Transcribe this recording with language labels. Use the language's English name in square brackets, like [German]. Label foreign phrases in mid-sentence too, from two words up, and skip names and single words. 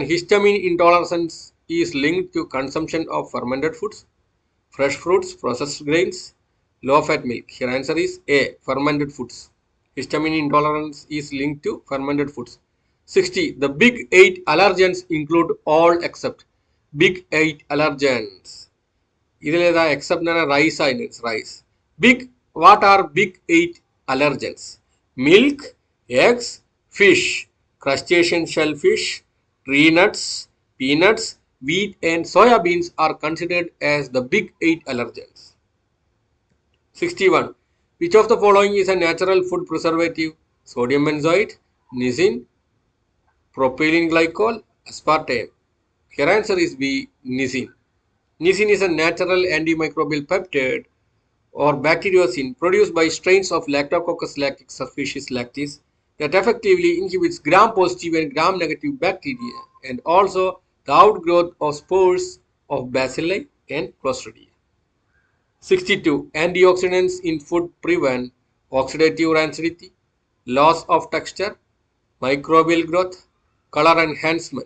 [English] Histamine intolerance is linked to consumption of fermented foods, fresh fruits, processed grains, low-fat milk. Your answer is A, fermented foods. Histamine intolerance is linked to fermented foods. 60. The big 8 allergens include all except. Big 8 allergens. [Malayalam] ഇതിലേതാ എക്സെപ്റ്റ് എന്ന് പറഞ്ഞാൽ റൈസ് ആയിരുന്നു, റൈസ്. [English] ബിഗ്, What are big 8 allergens? Milk, eggs, fish, crustacean shellfish, tree nuts, peanuts, wheat and soya beans are considered as the big 8 allergens. 61. Which of the following is a natural food preservative? Sodium benzoate, nisin, propylene glycol, aspartame. Your answer is B, nisin. Nisin is a natural antimicrobial peptide or bacteriocin produced by strains of Lactococcus lactis subspecies lactis that effectively inhibits gram-positive and gram-negative bacteria and also the outgrowth of spores of bacilli and clostridia. 62. Antioxidants in food prevent oxidative rancidity, loss of texture, microbial growth, color enhancement.